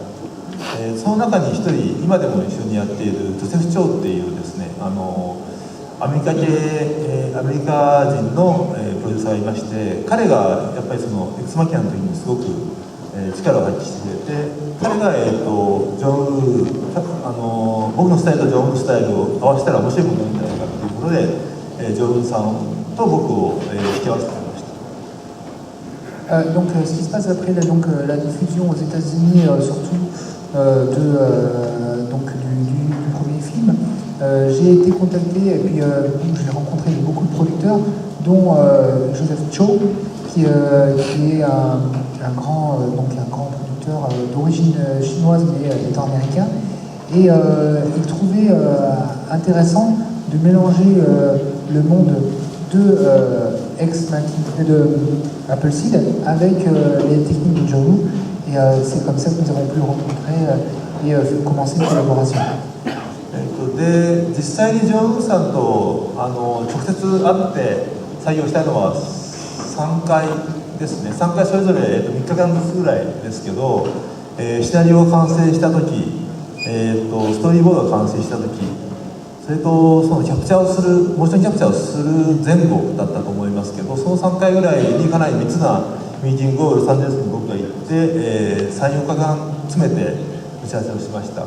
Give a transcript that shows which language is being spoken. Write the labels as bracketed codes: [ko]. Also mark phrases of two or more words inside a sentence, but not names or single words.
[ja] その中に一人今でも一緒にやっているジョセフ・チョウっていうですねアメリカ人のプロデューサーがいまして彼がやっぱりそのエクスマキナの時にすごく力を発揮してくれて彼がジョン・ウー僕のスタイルとジョン・ウースタイルを合わせたら面白いものになるんじゃないかということでジョン・ウーさんと僕を引き合わせてくれました。 [fr] Donc ce qui se passe après la diffusion aux États-Unis surtout du premier film, j'ai été contacté et puis j'ai rencontré beaucoup de producteurs dont Joseph Cho qui est un grand producteur d'origine chinoise mais étant américain et il trouvait intéressant de mélanger le monde de Appleseed avec les techniques de John Woo et c'est comme ça que nous avons pu rencontrer et commencer une collaboration. [ja] で実際にジョン・ウーさんと直接会って採用したのは3回ですね。3回それぞれ3日間ずつぐらいですけど、シナリオが完成した時、ストーリーボードが完成した時、それとそのキャプチャーをするモーションキャプチャーをする前後だったと思いますけど、その3回ぐらいにかなり密なミーティングをロサンゼルスに僕が行って、3、4日間詰めて打ち合わせをしました。